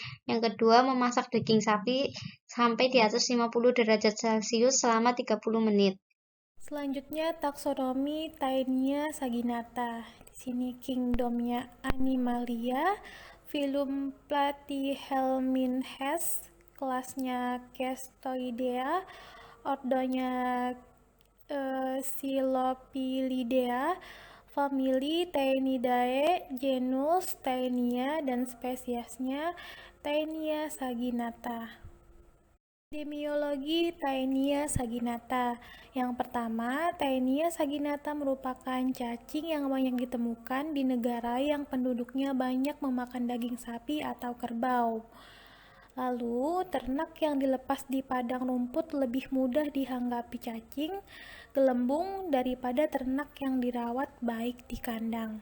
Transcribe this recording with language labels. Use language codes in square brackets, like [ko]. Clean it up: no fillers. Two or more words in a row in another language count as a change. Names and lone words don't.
[id] Yang kedua memasak daging sapi sampai di atas 50 derajat Celcius selama 30 menit. Selanjutnya taksonomi Taenia saginata. Di sini kingdomnya Animalia, filum Platyhelminthes, kelasnya Cestoidea, ordonya Silopilidea, famili Taenidae, genus Taenia, dan spesiesnya Taenia saginata. Epidemiologi Taenia saginata. Yang pertama, Taenia saginata merupakan cacing yang banyak ditemukan di negara yang penduduknya banyak memakan daging sapi atau kerbau. Lalu, ternak yang dilepas di padang rumput lebih mudah dihanggapi cacing, gelembung daripada ternak yang dirawat baik di kandang.